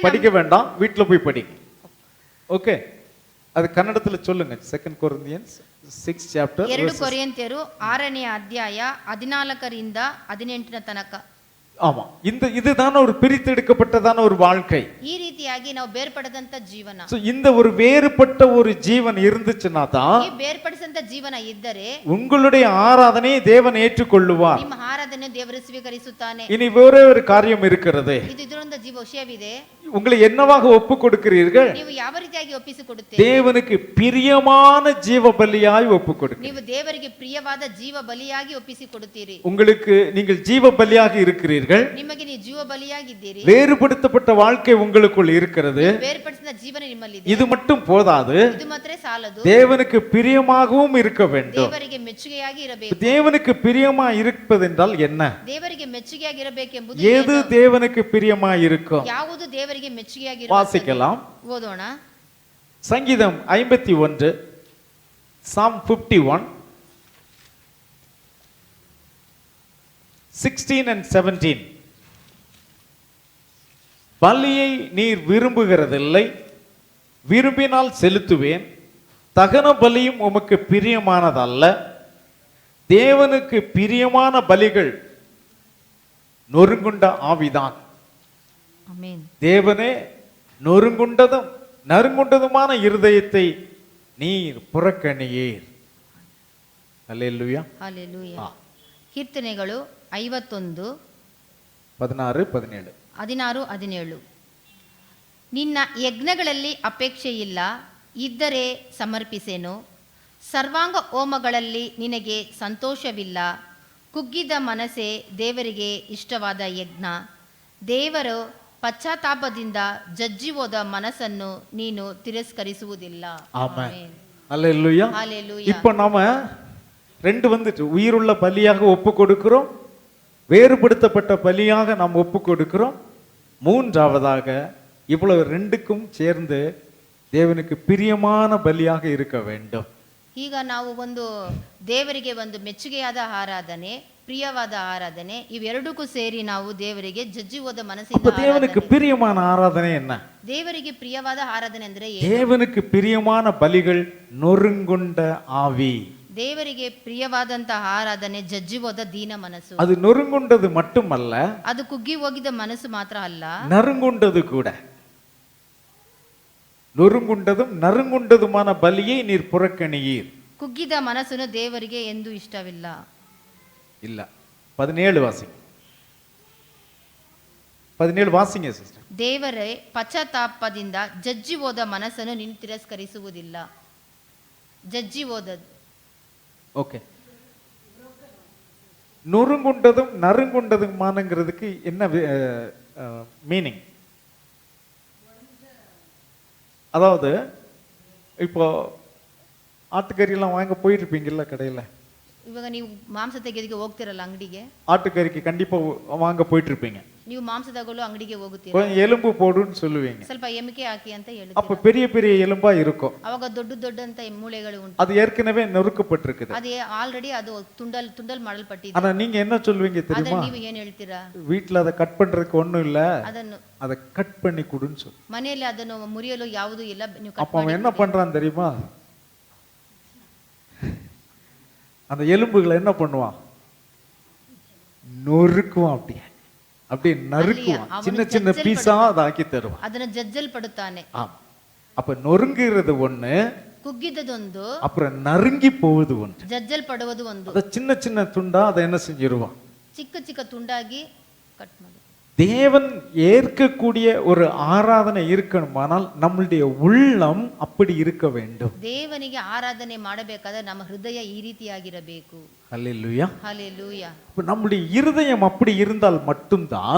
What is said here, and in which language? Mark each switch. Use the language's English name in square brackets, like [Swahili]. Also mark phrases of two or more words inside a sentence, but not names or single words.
[Tamil] படிக்க வேண்டாம், வீட்ல போய் படிங்க. ஓகே, அது கன்னடத்துல சொல்லுங்க. [English] 2 Corinthians 6 chapter [Kannada] 2 ಕೊರಿಂಥಿಯರು 6ನೇ ಅಧ್ಯಾಯ 14ರಿಂದ 18 ತನಕ. [Tamil] ஆமா, இதுதான ஒரு பிரித்தெடுக்கப்பட்டதான ஒரு வாழ்க்கை. [Kannada] ಈ ರೀತಿಯಾಗಿ ನಾವು ಬೇರ್ಪಡದಂತ ಜೀವನ. [Tamil] So, இந்த ஒரு வேறுபட்ட ஒரு ஜீவன் இருந்துச்சுன்னா தான் [Kannada] ಈ ಬೇರ್ಪಡಿಸಂತ ಜೀವನ ಇದ್ದರೆ [Tamil] உங்களுடைய ஆராதனையை தேவன் ஏற்றுக்கொள்ளுவார். [Kannada] ನಿಮ್ಮ ಆರಾಧನೆ ದೇವರು ಸ್ವೀಕರಿಸುತ್ತಾನೆ. [Tamil] இனி வேறே ஒரு காரியம் இருக்கிறது. [Kannada] ಇದು ಇದರೊಂದು ವಿಷಯವಿದೆ. [Tamil] உங்களை என்னவாக ஒப்பு கொடுக்கிறீர்கள்? [Kannada] ನೀವು ಯಾವ ರೀತಿಯಾಗಿ ಒಪ್ಪಿಸಿಕೊಡುತ್ತೀರಿ? [Tamil] தேவனுக்கு பிரியமான ஜீவ பலியாய் ஒப்பு கொடுக்கிறீர்கள். [Kannada] ನೀವು ದೇವರಿಗೆ ಪ್ರಿಯವಾದ ಜೀವ ಬಲಿಯಾಗಿ ಒಪ್ಪಿಸಿಕೊಡುತ್ತೀರಿ. [Tamil] உங்களுக்கு நீங்கள் ஜீவ பலியாக இருக்கிறீர்கள். இருக்கிறீர்கள். [Kannada] ನಿಮಗೆ ನೀವು ಜೀವ ಬಲಿಯಾಗಿದ್ದೀರಿ. [Tamil] வேறுபடுத்தப்பட்ட வாழ்க்கை உங்களுக்குள் இருக்கிறது. [Kannada] ಬೇರ್ಪಡಿಸಿದ ಜೀವನ ನಿಮ್ಮಲ್ಲಿದೆ. [Tamil] இது மட்டும் போதாது, [Kannada] ಇದು ಮಾತ್ರ ಸಾಲದು. [Tamil] தேவனுக்கு பிரியமாகவும் இருக்க வேண்டும். [Kannada] ದೇವರಿಗೆ ಮೆಚ್ಚುಗೆಯಾಗಿ ಇರಬೇಕು. [Tamil] தேவனுக்கு பிரியமா இருப்பதென்றால் என்ன? [Kannada] ದೇವರಿಗೆ ಮೆಚ್ಚುಗೆಯಾಗಿ ಇರಬೇಕೆಂಬುದು [Tamil] எது தேவனுக்கு பிரியமா இருக்கும்? [Kannada] ಯಾವುದು ದೇವರಿಗೆ ಮೆಚ್ಚುಗೆಯಾಗಿ [Tamil] வாசிக்கலாம். [Kannada] ಓದೋಣ. [Tamil] சங்கீதம் 51, [English] Psalm 51, 16 and 17. [Tamil] பலியை நீர் விரும்புகிறதில்லை, விரும்பினால் செலுத்துவேன். தகன பலியும் உமக்கு பிரியமானதல்ல. தேவனுக்கு பிரியமான பலிகள் நொறுங்குண்ட ஆவிதான். ஆமென். தேவனே, நறுங்குண்டதுமான இருதயத்தை நீர் புறக்கணியீர். அல்லேலூயா. [Kannada] ಹಲ್ಲೆಲೂಯಾ. ಕೀರ್ತನೆಗಳು 51, 16, 17. 16, 17. ನಿನ್ನ ಯಜ್ಞಗಳಲ್ಲಿ ಅಪೇಕ್ಷೆ ಇಲ್ಲ, ಇದ್ದರೆ ಸಮರ್ಪಿಸೇನು. ಸರ್ವಾಂಗ ಹೋಮಗಳಲ್ಲಿ ನಿನಗೆ ಸಂತೋಷವಿಲ್ಲ. ಕುಗ್ಗಿದ ಮನಸ್ಸೇ ದೇವರಿಗೆ ಇಷ್ಟವಾದ ಯಜ್ಞ. ದೇವರು ಪಶ್ಚಾತ್ತಾಪದಿಂದ ಜಜ್ಜಿ ಹೋದ ಮನಸ್ಸನ್ನು ನೀನು ತಿರಸ್ಕರಿಸುವುದಿಲ್ಲ. [Tamil] ஆமென். அல்லேலூயா. ஹல்லேலூயா. இப்போ நாம ரெண்டு வந்துட்டு, உயிருள்ள பலியாக ஒப்பு கொடுக்கிறோம், வேறுபடுத்தப்பட்ட பலியாக நாம் ஒப்பு கொடுக்கிறோம். மூன்றாவதாக இவ்வளவு ரெண்டுக்கும் சேர்ந்து தேவனுக்கு பிரியமான பலியாக இருக்க வேண்டும். [Kannada] ಈಗ ನಾವು ಒಂದು ದೇವರಿಗೆ ಒಂದು ಮೆಚ್ಚುಗೆಯಾದ ಆರಾಧನೆ, ಪ್ರಿಯವಾದ ಆರಾಧನೆ, ಇವೆರಡಕ್ಕೂ ಸೇರಿ ನಾವು ದೇವರಿಗೆ ಜಜ್ಜಿ ಹೋದ [Tamil] அப்ப [Kannada] ಮನಸ್ಸಿಂದ [Tamil] தேவனுக்கு பிரியமான ஆராதனை என்ன? [Kannada] ದೇವರಿಗೆ ಪ್ರಿಯವಾದ ಆರಾಧನೆ ಅಂದ್ರೆ ಏನು? [Tamil] தேவனுக்கு பிரியமான பலிகள் நொறுங்குண்ட ஆவி. [Kannada] ದೇವರಿಗೆ ಪ್ರಿಯವಾದಂತಹ ಆರಾಧನೆ ಜಜ್ಜಿ ಹೋದ ದೀನ ಮನಸ್ಸು. [Tamil] அது நொறுங்குண்டது மட்டுமல்ல, [Kannada] ಅದು ಕುಗ್ಗಿ ಹೋಗಿದ ಮನಸ್ಸು ಮಾತ್ರ ಅಲ್ಲ, [Tamil] நறுங்குண்டது கூட. நொறுங்குண்டதும் நறுங்குண்டதுமான பலியை நீர் புறக்கணியீர். [Kannada] ಕುಗ್ಗಿದ ಮನಸ್ಸನ್ನು ದೇವರಿಗೆ ಎಂದೂ ಇಷ್ಟವಿಲ್ಲ. [Tamil] இல்ல. 17 வாசிங்க. 17 வாசிங்க சிஸ்டர். [Kannada] ದೇವರೇ ಪಶ್ಚಾತ್ತಾಪದಿಂದ ಜಜ್ಜಿ ಹೋದ ಮನಸ್ಸನ್ನು ನೀನು ತಿರಸ್ಕರಿಸುವುದಿಲ್ಲ. ಜಜ್ಜಿ ಹೋದದ್ದು. [Tamil] ஓகே. நொறுங்குண்டதும் நறுங்குண்டதுமானங்கிறதுக்கு என்ன மீனிங்? அதாவது இப்போ ஆட்டுக்கறியெல்லாம் வாங்க போயிருப்பீங்கல்ல கடையில். [Kannada] ಇವಾಗ ನೀವು ಮಾಂಸ ತೆಗೆಯೋದಕ್ಕೆ ಹೋಗ್ತಿರಲ್ಲ ಅಂಗಡಿಗೆ, [Tamil] ஆட்டுக்கறிக்கு கண்டிப்பா வாங்க போயிட்டு இருப்பீங்க. [Kannada] ನೀವು ಮಾಂಸ ತಗೊಳ್ಳೋ ಅಂಗಡಿಗೆ ಹೋಗುತ್ತೀರ, [Tamil] கொஞ்சம் எலும்பு போடுன்னு சொல்லுவீங்க. [Kannada] ಸ್ವಲ್ಪ ಎಮಿಕೆ ಹಾಕಿ ಅಂತ [Tamil] அப்ப [Kannada] ಹೇಳುತ್ತೀರ. [Tamil] பெரிய பெரிய எலும்பா இருக்கும். [Kannada] ಅವಾಗ ದೊಡ್ಡ ದೊಡ್ಡಂತ ಮೂಳೆಗಳು ಉಂಟು. [Tamil] அது ஏற்கனவே நொறுக்கப்பட்டிருக்குது. [Kannada] ಅದೇ ಆಲ್ರೆಡಿ ಅದು ತುಂಡಲ್ ಮಾಡಿಲ್ಪಟ್ಟಿದೆ. [Tamil] ஆனா நீங்க என்ன சொல்லுவீங்க [Kannada] ಆದ್ರೆ [Tamil] தெரியுமா? [Kannada] ನೀವು ಏನ್ ಹೇಳ್ತೀರಾ? [Tamil] வீட்டுல அதை கட் பண்றதுக்கு ஒண்ணும் இல்ல, [Kannada] ಅದನ್ನು [Tamil] அதை கட் பண்ணி கொடுன்னு சொல்லு. [Kannada] ಮನೆಯಲ್ಲಿ ಅದನ್ನು ಮುರಿಯಲು ಯಾವುದೂ ಇಲ್ಲ, ನೀವು [Tamil] அப்ப அவன் என்ன பண்றான் தெரியுமா? அந்த எலும்புகளை என்ன பண்ணுவான்? நொறுக்குவான். அப்படியே நறுக்குவான். சின்ன சின்ன பீஸா அதை ஆக்கி தருவான். [Kannada] ಅದನ್ನು ಜಜ್ಜಲ್ಪಡುತ್ತಾನೆ. [Tamil] அப்ப நொறுங்குறது ஒண்ணு, [Kannada] ಕುಗ್ಗಿದ್ದದೊಂದು, [Tamil] அப்புறம் நறுங்கி போவது ஒன்று. [Kannada] ಜಜ್ಜಲ್ಪಡುವುದು ಒಂದು. [Tamil] அத சின்ன சின்ன துண்டா அதை என்ன செஞ்சிருவான்? [Kannada] ಚಿಕ್ಕ ಚಿಕ್ಕ ತುಂಡಾಗಿ ಕಟ್ ಮಾಡಿ. [Tamil] தேவன் ஏற்கக்கூடிய ஒரு ஆராதனை இருக்கணுமானால் நம்மளுடைய உள்ளம் அப்படி இருக்க வேண்டும். [Kannada] ದೇವನಿಗೆ ಆರಾಧನೆ ಮಾಡಬೇಕಾದ್ರೆ ನಮ್ಮ ಹೃದಯ ಈ ರೀತಿಯಾಗಿರಬೇಕು. [Tamil] அல்லேலூயா. [Kannada] ಹಲ್ಲೆಲೂಯಾ. [Tamil] இப்ப நம்முடைய இருதயம் அப்படி இருந்தால் மட்டும்தான்